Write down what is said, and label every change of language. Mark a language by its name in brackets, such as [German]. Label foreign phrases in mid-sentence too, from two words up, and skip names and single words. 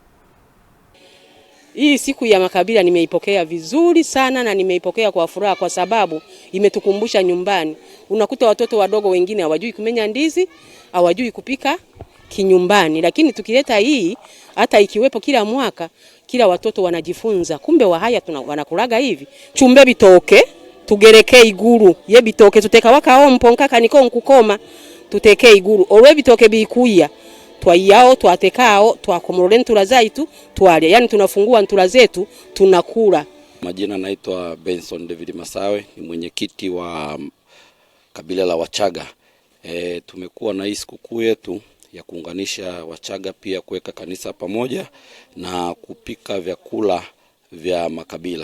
[Swahili] Hii siku ya makabila nimeipokea vizuri sana na nimeipokea kwa furaha, kwa sababu imetukumbusha nyumbani. Unakuta watoto wadogo wengine hawajui kumenya ndizi, hawajui kupika kinyumbani, lakini tukileta hii, hata ikiwepo kila mwaka, kila watoto wanajifunza kumbe Wahaya wanakulaga hivi. [Haya] Chumbe bitoke tugereke iguru, ye bitoke tuteka waka mponka kaniko nkukoma, tuteke iguru olwe bitoke bikuya twayao twatekao twakomorole ntula zaitu twale, [Swahili] yani tunafungua ntula zetu tunakula. Majina naitwa Benson David Masawe, ni mwenyekiti wa kabila la Wachaga. Tumekuwa na hii sikukuu yetu ya kuunganisha Wachaga, pia kuweka kanisa pamoja na kupika vyakula vya makabila.